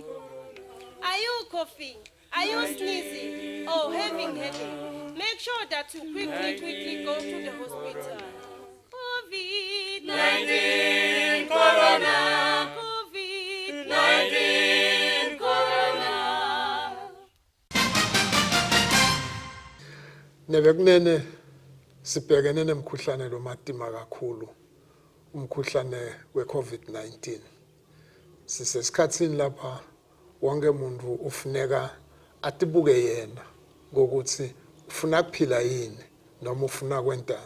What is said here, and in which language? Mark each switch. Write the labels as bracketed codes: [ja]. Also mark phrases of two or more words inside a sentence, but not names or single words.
[en] Are you coughing? Are you sneezing or having headache? Make sure that you quickly go to the hospital. COVID-19 Corona. COVID-19 Corona. [ss] Nebekunene sibhekene nemkhuhlane lo matima kakhulu, umkhuhlane we-COVID-19. Sisesikhatsini lapha wonke umuntu ufuneka atibuke yena ngokuthi ufuna kuphila yini noma ufuna kwentani.